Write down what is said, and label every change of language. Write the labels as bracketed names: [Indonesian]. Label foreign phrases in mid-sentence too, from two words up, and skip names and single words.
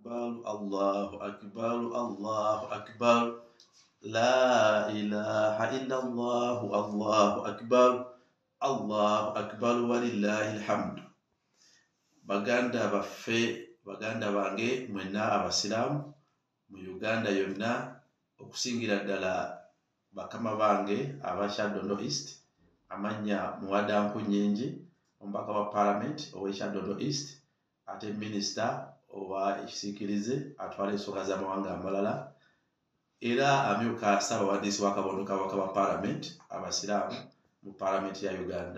[Arabic] أكبر الله أكبر الله أكبر لا إله إلا الله الله أكبر الله أكبر ولله الحمد. [Ganda] Baganda baffe, baganda bange mwenna abasiramu mu Uganda yonna okusingira ddala bakama bange aba Kyaddondo East, amannya Muwadanku Nnyingi, omubaka wa Parliament owa Kyaddondo East, ate minisita owa ekisiikirize atwala ensonga z'amawanga amalala, era amyuka ssaabawandiisi wa kabondo kabaka wa Parliament abasiraamu mu Parliament ya Uganda.